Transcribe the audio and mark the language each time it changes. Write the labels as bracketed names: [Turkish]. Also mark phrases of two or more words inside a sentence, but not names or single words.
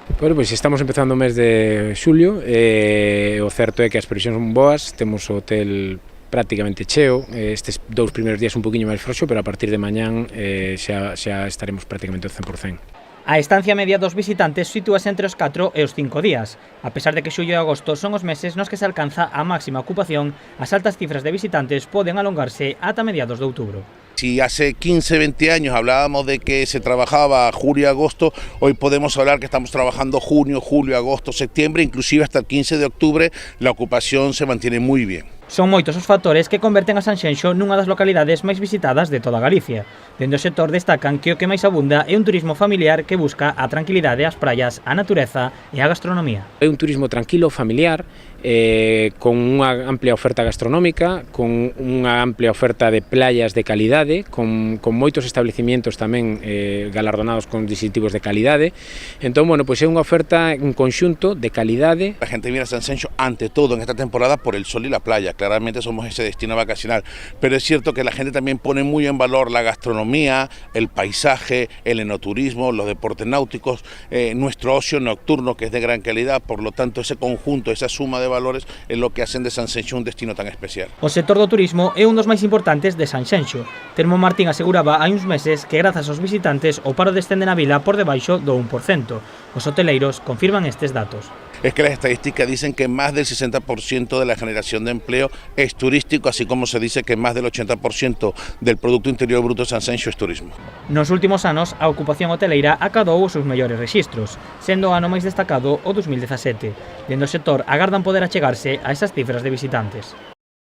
[Galician] Bueno, pois estamos empezando o mes de xulio e o certo é que as previsións son boas, temos o hotel prácticamente cheo, estes dous primeiros días un poquinho máis frouxo, pero a partir de mañán xa estaremos prácticamente ao 100%. A estancia media dos visitantes sitúase entre os 4 e os 5 días. A pesar de que xullo e agosto son os meses nos que se alcanza a máxima ocupación, as altas cifras de visitantes poden alongarse ata mediados de outubro. [Spanish] Si hace 15, 20 años hablábamos de que se trabajaba julio y agosto, hoy podemos hablar que estamos trabajando junio, julio, agosto, septiembre, inclusive hasta el 15 de octubre la ocupación se mantiene muy bien. [Galician] Son moitos os factores que converten a Sanxenxo nunha das localidades máis visitadas de toda Galicia. Dende o sector destacan que o que máis abunda é un turismo familiar que busca a tranquilidade, as praias, a natureza e a gastronomía. É un turismo tranquilo, familiar, con unha amplia oferta gastronómica, con unha amplia oferta de playas de calidade, con moitos establecimientos tamén galardonados con distintivos de calidade. Entón, bueno, pois é unha oferta en conxunto de calidade. [Spanish] La gente viene a Sanxenxo ante todo en esta temporada por el sol y la playa. Claramente somos ese destino vacacional, pero es cierto que la gente también pone muy en valor la gastronomía, el paisaje, el enoturismo, los deportes náuticos, nuestro ocio nocturno que es de gran calidad. Por lo tanto, ese conjunto, esa suma de valores es lo que hacen de Sanxenxo un destino tan especial. [Galician] O sector do turismo é un dos máis importantes de Sanxenxo. Telmo Martín aseguraba hai uns meses que grazas aos visitantes o paro descende na vila por debaixo do 1%. Os hoteleiros confirman estes datos. [Spanish] Es que las estadísticas dicen que más del 60% de la generación de empleo es turístico, así como se dice que más del 80% del Producto Interior Bruto de Sanxenxo es turismo. [Galician] Nos últimos anos, a ocupación hoteleira acadou os seus mellores rexistros, sendo o ano máis destacado o 2017. Dende o sector agardan poder achegarse a esas cifras de visitantes.